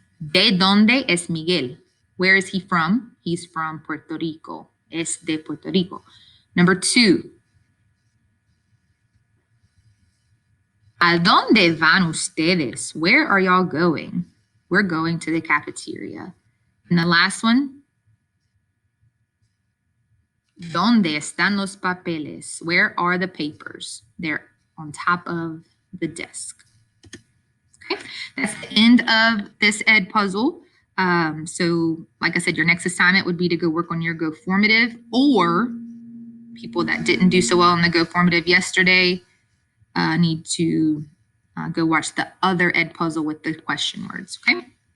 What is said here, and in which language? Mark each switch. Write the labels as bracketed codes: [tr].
[es] ¿De dónde es Miguel? [en] Where is he from? He's from Puerto Rico. [es] Es de Puerto Rico. [en] Number 2. [es] ¿A dónde van ustedes? [en] Where are y'all going? We're going to the cafeteria. And the last one. [es] ¿Dónde están los papeles? [en] Where are the papers? They're on top of the desk. Okay, that's the end of this EdPuzzle. So like I said, your next assignment would be to go work on your Go Formative, or people that didn't do so well in the Go Formative yesterday need to go watch the other EdPuzzle with the question words, okay?